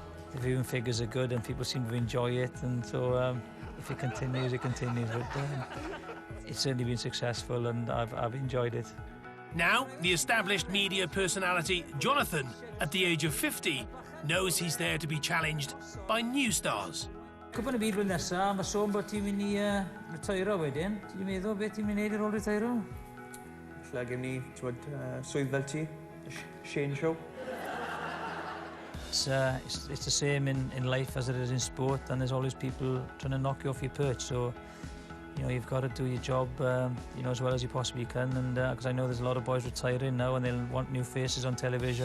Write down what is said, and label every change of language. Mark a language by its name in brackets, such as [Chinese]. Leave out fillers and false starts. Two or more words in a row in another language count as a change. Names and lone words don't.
[English] But the viewing figures are good and people seem to enjoy it, and so if it continues, it continues. But it's certainly been successful, and I've enjoyed it. Now, the established media personality Jonathan, at the age of 50, knows he's there to be challenged by new stars. [Welsh] Cwpan y byd blwyddyn nesaf, mae sôn bod ti'n mynd i retirio wedyn. Ti'n meddwl beth ti'n mynd i wneud ar ôl retirio? Lle gen ni, swydd fel ti, Shane Show. [English] It's the same in life as it is in sport, and there's always people trying to knock you off your perch. So, you know, you've got to do your job, you know, as well as you possibly can. And because I know there's a lot of boys retiring now, and they'll want new faces on television.